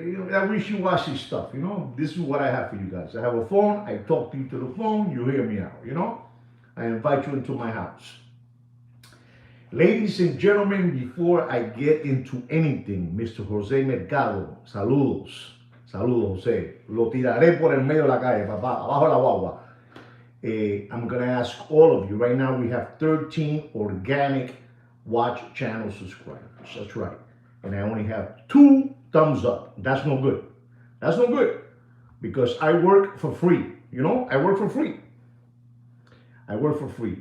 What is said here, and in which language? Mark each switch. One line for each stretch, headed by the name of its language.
English: That wishy-washy stuff. This is what I have for you guys. I have a phone. I talk to you to the phone. You hear me out. I invite you into my house. Ladies and gentlemen, before I get into anything, Mr.
Spanish: Jose Mercado, saludos. Saludos, Jose. Lo tiraré por el medio de la calle, papá, abajo la guagua.
English: I'm going to ask all of you. Right now, we have 13 organic watch channel subscribers. That's right. And I only have 2 thumbs up. That's no good. That's no good. Because I work for free. I work for free. I work for free.